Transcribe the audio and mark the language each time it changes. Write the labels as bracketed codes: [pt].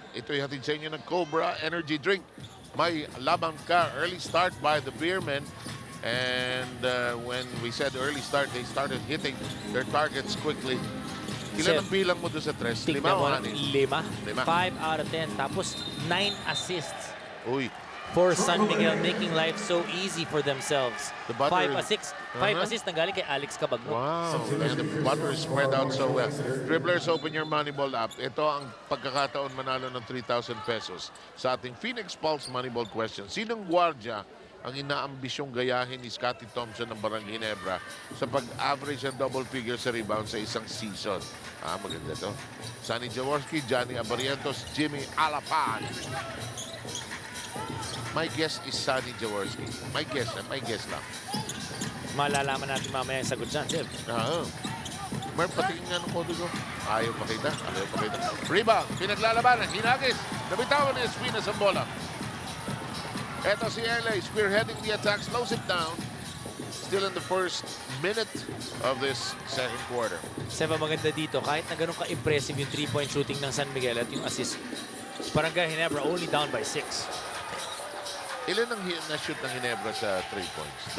[tl] Ito'y hatid sa inyo ng Cobra Energy Drink. May labang ka, [en] early start by the Beermen. And when we said early start, they started hitting their targets quickly. [tl] Ilan ang bilang mo doon sa 3? 5 o 6? [en] 5 out of 10. [tl] Tapos [en] 9 assists. Uy. For San Miguel, making life so easy for themselves. 5 assists. [tl] 5 assists na galing kay Alex Cabagnot. [en] Wow, and the butter is spread out so well. Dribblers, open your Moneyball app. [tl] Ito ang pagkakataon manalo ng 3,000 pesos sa ating Phoenix Pulse Moneyball question. Sinong gwardiya ang inaambisyong gayahin ni Scottie Thompson ng Barangay Ginebra sa pag-average ng double figure sa rebound sa isang season? Maganda to. Sonny Jaworski, Johnny Abarientos, Jimmy Alapan. [en] My guess is Sonny Jaworski. My guess lang. [tl] Malalaman natin mamaya yung sagot dyan, Jeff. Mer, patingin nga ng kodigo. Ayaw makita. Rebound, pinaglalabanan, hinagis. Nabitawan ni Espinas ang bola. Eto si LA, [en] spearheading the attack, slows it down. Still in the first minute of this second quarter. [tl] Seba, maganda dito. Kahit na ganun ka-impressive yung 3-point shooting ng San Miguel at yung assist, Barangay Ginebra [en] only down by 6. [tl] Ilan ang na-shoot ng Ginebra sa 3 points?